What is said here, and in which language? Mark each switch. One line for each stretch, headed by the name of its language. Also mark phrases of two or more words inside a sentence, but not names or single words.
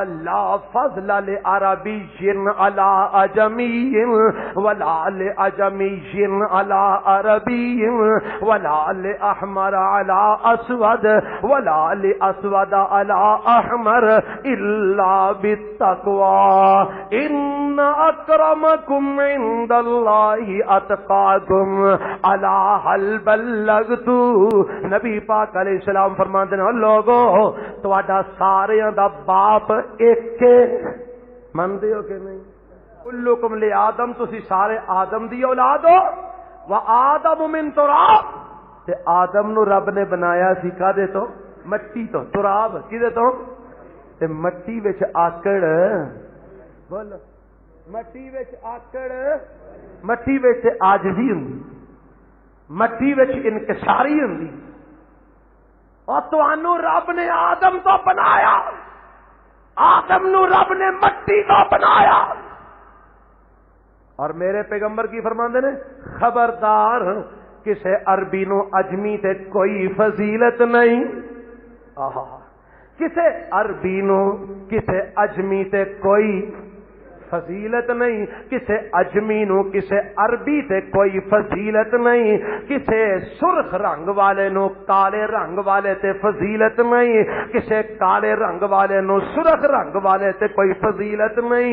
Arabic: لَا فَضْلَ لِعَرَبِيٍّ عَلَى أَعْجَمِيٍّ وَلَا لِأَعْجَمِيٍّ عَلَى عَرَبِيٍّ وَلَا لِأَحْمَرَ عَلَى أَسْوَدٍ وَلَا لِأَسْوَدَ عَلَى أَحْمَرٍ إِلَّا بِالتَّقْوَى إِنَّ أَكْرَمَكُمْ عِندَ اللَّهِ اتقاکم الا هل بلغت۔
Punjabi: نبی پاک علیہ السلام فرماتے ہیں لوگو تہاڈا ساریاں دا باپ ایک مندے ہو کہ نہیں؟
Arabic: کلکم لآدم،
Punjabi: تسی سارے آدم دی اولاد ہو،
Arabic: وآدم من تراب،
Punjabi: تے آدم نو رب نے بنایا سی کدے تو؟ مٹی تو۔ تراب کدے تو؟ تے مٹی وچ آکڑ، بولو مٹی وچ آکڑ، مٹی وچ عاجزی ہوندی، مٹی وچ انکساری ہوندی، اور تانوں رب نے آدم تو بنایا، آدم نو رب نے مٹی تو بنایا، اور میرے پیغمبر کی فرماندے نے خبردار کسے عربی نو اجمی تے کوئی فضیلت نہیں، کسے عربی نو کسے اجمی تے کوئی فضیلت نہیں، کسے اجمی نو کسے عربی تے کوئی فضیلت نہیں، کسے سرخ رنگ والے نو کالے رنگ والے تے فضیلت نہیں، کسے کالے رنگ والے نو سرخ رنگ والے تے کوئی فضیلت نہیں۔